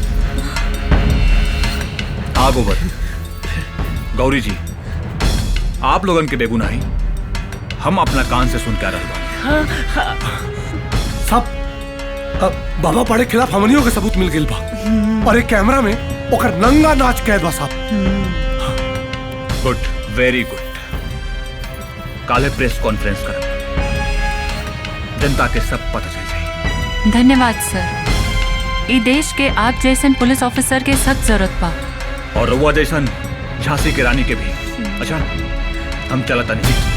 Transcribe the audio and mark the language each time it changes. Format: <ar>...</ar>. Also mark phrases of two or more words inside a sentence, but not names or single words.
<bho>आगो बर गौरी जी, आप लोगन के बेगुनाही हम अपना कान से सुन के आ रहे बानी। साहब बाबा पाड़े खिलाफ हमनियों के सबूत मिल गइल बा और एक कैमरा में ओकर नंगा नाच कैद बा साहब।</bho> <en>Good, very good.</en> <bho>काले</bho> <en>press conference</en> <bho>कर, जनता के सब पता चल जाए। धन्यवाद सर। ई देश के आप जैसन</bho> <en>police officer</en> <bho>के सख्त जरूरत बा और रउआ जैसन झांसी के रानी के भी। अच्छा हम चलता नहीं।</bho>